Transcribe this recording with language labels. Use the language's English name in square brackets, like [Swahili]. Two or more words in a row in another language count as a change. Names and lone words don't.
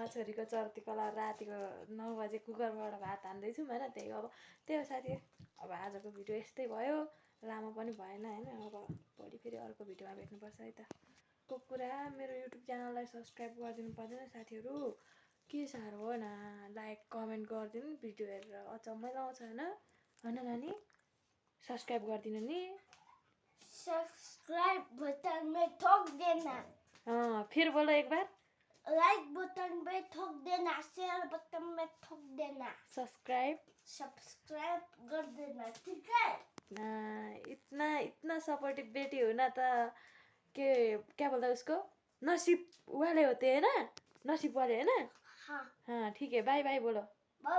[Nepali] छोरीको चर्ती कला रातिको 9 बजे कुकरबाट भात हान्दैछौँ होइन त्यही हो साथी अब आजको भिडियो यस्तै भयो लामो पनि भएन होइन अब भोलि फेरि अर्को भिडियोमा भेट्नुपर्छ है त कुरा मेरो युट्युब च्यानललाई सब्सक्राइब गरिदिनु पर्दैन साथीहरू के साह्रो हो न लाइक कमेन्ट गरिदिनु भिडियो हेरेर अचम्मै लाउँछ होइन नानी सब्सक्राइब गरिदिनु नि [Hindi] सब्सक्राइब बटन में ठोक देना फिर बोलो एक बार लाइक बटन में ठोक देना शेयर बटन में ठोक देना सब्सक्राइब कर देना ठीक है इतना सपोर्टिव बेटी हो ना तो क्या बोलता है उसको नसीब वाले होते हैं ना नसीब वाले है ना हाँ ठीक है बाय बाय बोलो